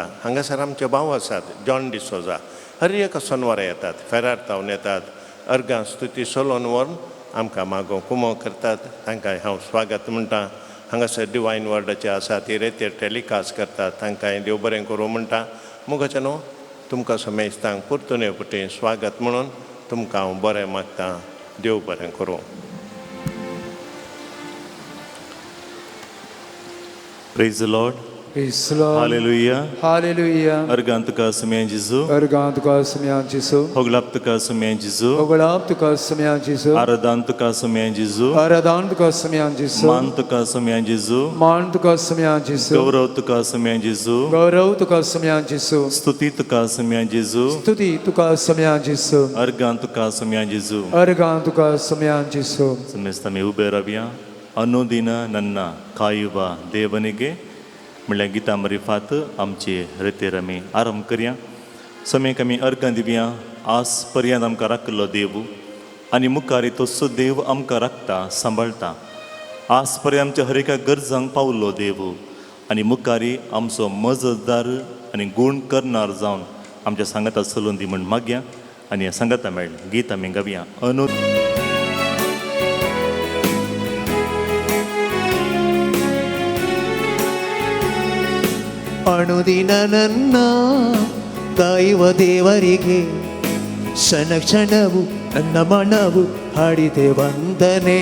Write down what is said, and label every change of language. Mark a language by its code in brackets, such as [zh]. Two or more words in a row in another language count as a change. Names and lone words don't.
[kok] हांगासर आमचे भाव आसात, जॉन डिसोजा, हर एका सोनवारा येतात, फेरार येतात, अर्गां स्तुती चलोन व्हरून आमकां मागोवंक कुमो करतात. तांकांय हांव स्वागत म्हणटा. हांगासर डिवायन वर्डाचे आसा ती रेतीर टॅलिकास्ट करतात, तांकांय देव बरें करूं म्हणटा. मुखाचे न्हू, तुमकां समेस्तांक परतून पुटी स्वागत म्हणून तुमकां हांव बरें मागतां. देव बरें करूं. [en] Praise the Lord. Praise the Lord. Hallelujah. Hallelujah. [kok] Argan tuka sumian Jesu. Argan tuka sumian Jesu. Hoglap tuka sumian Jesu. Hoglap tuka sumian Jesu. Aradan tuka sumian Jesu. Aradan tuka sumian Jesu. Man tuka sumian Jesu. Man tuka sumian Jesu. Gaurav tuka sumian Jesu. Gaurav tuka sumian Jesu. Stuti tuka sumian Jesu. Stuti tuka sumian Jesu. Argan tuka sumian Jesu. Argan tuka sumian Jesu. [kn] ಸಮಸ್ತಮೇ ಉಬೇರವ್ಯ ಅನ್ನೋದಿನ ನನ್ನ ಕಾಯುವ ದೇವನಿಗೆ [kok] म्हणल्या गिता मरिफात आमची रेतेर आमी आरंभ करया. समेक आमी अर्गां दिवया. आज पर्यंत आमकां राखलो देव आनी मुखारी तसो देव आमकां राखता, सांबाळटा. आज पर्यंत आमच्या हर एका गरजांक पावलो देव आनी मुखारी आमचो मजतदार आनी गूण करणार जावन आमच्या सांगाता चलोवन दी म्हण मागया. आनी ह्या सांगाता मेळ गीत आमी गावया. [kn] ಅನುದಿನ ನನ್ನ ಕಾಯುವ ದೇವರಿಗೆ ಕ್ಷಣ ಕ್ಷಣವು ನನ್ನ ಮನವು ಹಾಡಿದೆ ವಂದನೆ.